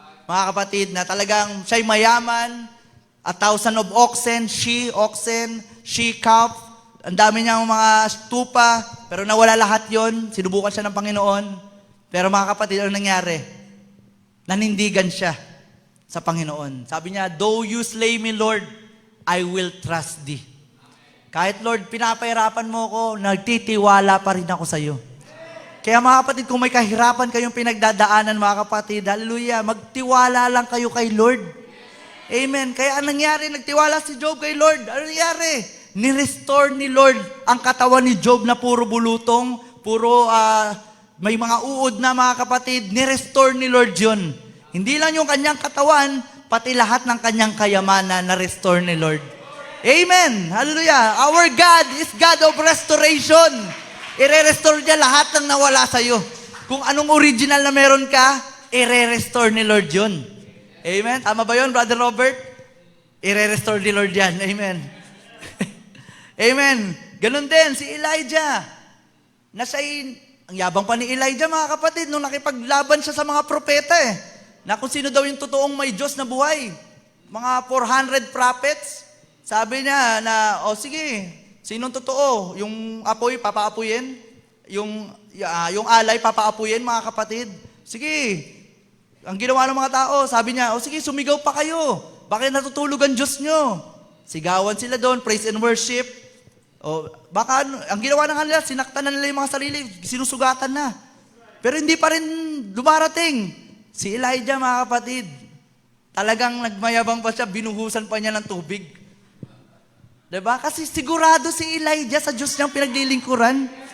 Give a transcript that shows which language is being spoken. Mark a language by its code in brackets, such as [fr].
[tl] Mga kapatid, na talagang siya'y mayaman, [en] 1,000 of oxen, she calf, [tl] ang dami niyang mga stupa, pero nawala lahat yon. Sinubukan siya ng Panginoon. Pero mga kapatid, ano nangyari? Nanindigan siya sa Panginoon. Sabi niya, [en] though you slay me, Lord, I will trust thee. [tl] Kahit Lord, pinapahirapan mo ko, nagtitiwala pa rin ako sa iyo. Kaya mga kapatid, kung may kahirapan kayong pinagdadaanan, mga kapatid, hallelujah, magtiwala lang kayo kay Lord. Amen. Kaya anong nangyari? Nagtiwala si Job kay Lord. Ano nangyari? Ni-restore ni Lord ang katawan ni Job na puro bulutong, puro may mga uod na, mga kapatid. Ni-restore ni Lord yun. Hindi lang yung kanyang katawan, pati lahat ng kanyang kayamanan na-restore ni Lord. Amen. Hallelujah. [en] Our God is God of restoration. [tl] I-restore niya lahat ng nawala sa iyo. Kung anong original na meron ka, i-restore ni Lord yun. Amen. Tama ba yun, Brother Robert? I-restore ni Lord yan. Amen. Amen. Ganun din, si Elijah, na siya'y Ang yabang pa ni Elijah, mga kapatid, nung nakipaglaban siya sa mga propeta na kung sino daw yung totoong may Diyos na buhay. Mga 400 prophets. Sabi niya na, sige, sinong totoo? Yung apoy, papaapuyin? Yung alay, papaapuyin, mga kapatid? Sige. Ang ginawa ng mga tao, sabi niya, sige, sumigaw pa kayo. Bakit natutulog ang Diyos nyo? Sigawan sila doon, [en] praise and worship. [tl] Baka, ang ginawa ng kanila, sinaktan na nila yung mga sarili, sinusugatan na. Pero hindi pa rin dumarating. Si Elijah, mga kapatid, talagang nagmayabang pa siya, binuhusan pa niya ng tubig. Diba? Kasi sigurado si Elijah sa Diyos niyang pinaglilingkuran.